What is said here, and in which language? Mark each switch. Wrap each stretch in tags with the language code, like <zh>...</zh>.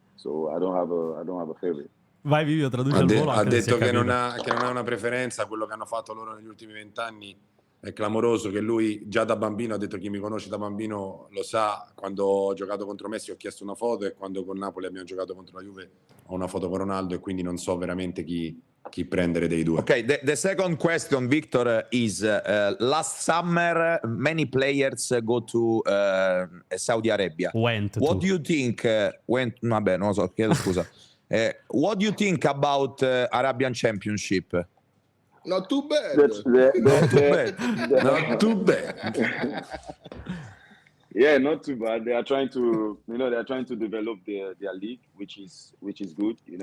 <en>So I don't have a favorite.</en> <it>Vai Vivio, traduce Ha, al de- volo ha anche se si è detto che non, capito. che non ha una preferenza, quello che hanno fatto loro negli ultimi 20 anni è clamoroso, che lui già da bambino ha detto, chi mi conosce da bambino lo sa, quando ho giocato contro Messi ho chiesto una foto, e quando con Napoli abbiamo giocato contro la Juve ho una foto con Ronaldo, e quindi non so veramente chi prendere dei due.</it> <en>Okay, the second question, Victor, is last summer many players go to Saudi Arabia. Went What to. do you think?</en> <it>Vabbè, non lo so, chiedo scusa.</it> <en>What do you think about Arabian Championship? Not too bad. Not too bad. Not too bad. Yeah, not too bad. They are trying to, they are trying to develop their league, which is good.</en>